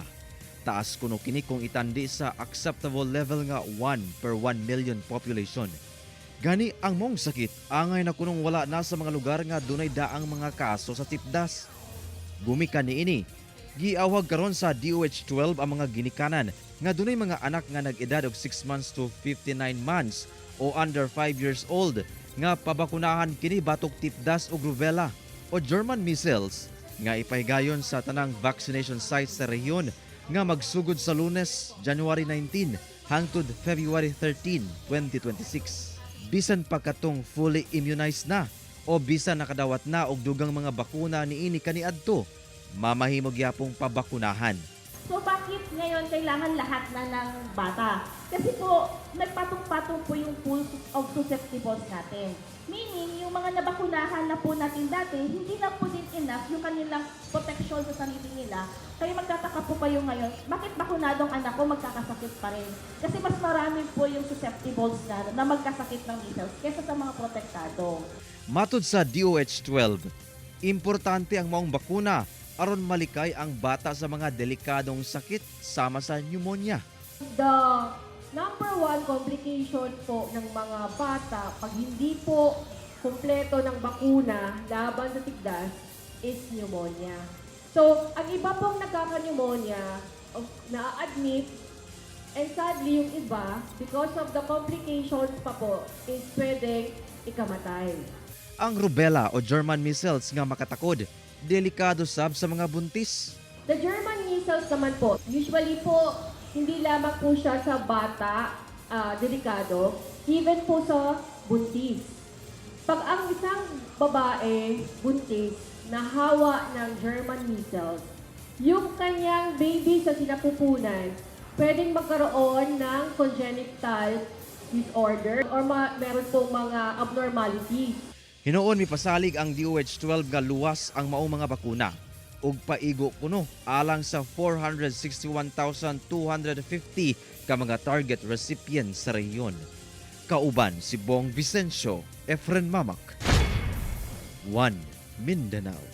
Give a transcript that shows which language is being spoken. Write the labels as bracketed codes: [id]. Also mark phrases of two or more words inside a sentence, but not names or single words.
[ceb] Taas kuno kini kung itandi sa acceptable level nga 1 per 1 million population. Gani ang mong sakit angay na kunong wala na sa mga lugar nga dunay daang mga kaso sa tipdas. Gumikan niini giawhag karon sa DOH-12 ang mga ginikanan nga dunay mga anak nga nag-edad og [en] 6 months to 59 months [ceb] o [en] under 5 years old [ceb] nga pabakunahan kini batok tipdas ug rubella o [en] German measles [ceb] nga ipahigayon sa tanang vaccination sites sa rehiyon nga magsugod sa Lunes, January 19 hangtod February 13, 2026. Bisan pa katong fully immunized na o bisan nakadawat na og dugang mga bakuna niini kaniadto, mamahimog yapong pabakunahan. [tl] So bakit ngayon kailangan lahat na ng bata? Kasi po, nagpatong-patong po yung [en] pool of susceptibles [tl] natin. Meaning, yung mga nabakunahan na po natin dati, hindi na po din enough yung kanilang protection sa sarili nila. Kaya magtataka po kayo ngayon, bakit bakunadong anak ko magkakasakit pa rin? Kasi mas marami po yung susceptibles na magkasakit ng measles kaysa sa mga protektado. [ceb] Matod sa DOH-12, importante ang maong bakuna aron malikay ang bata sa mga delikadong sakit sama sa pneumonia. [en] The number one complication [tl] po ng mga bata pag hindi po kumpleto ng bakuna laban sa tigdas is pneumonia. So, ang iba pong nagkaka-pneumonia, na-admit, and sadly yung iba, [en] because of the complications pa po, is [tl] pwedeng ikamatay. [ceb] Ang rubella o [en] German measles [ceb] nga makatakod, delikado sab sa mga buntis. [en] The German measles [tl] naman po, usually po, hindi lamang po siya sa bata, delikado, even po sa buntis. Pag ang isang babae, buntis, nahawa ng [en] German measles, [tl] yung kanyang baby sa sinapupunan, pwedeng magkaroon ng [en] congenital disorder [tl] or meron pong mga abnormalities. [ceb] Hinuon mipasalig ang DOH-12 nga luwas ang maong mga bakuna ug paigo kuno alang sa 461,250 ka mga [en] target recipients [ceb] sa rehiyon. Kauban si Bong Vicencio, Efren Mamak, 1 Mindanao.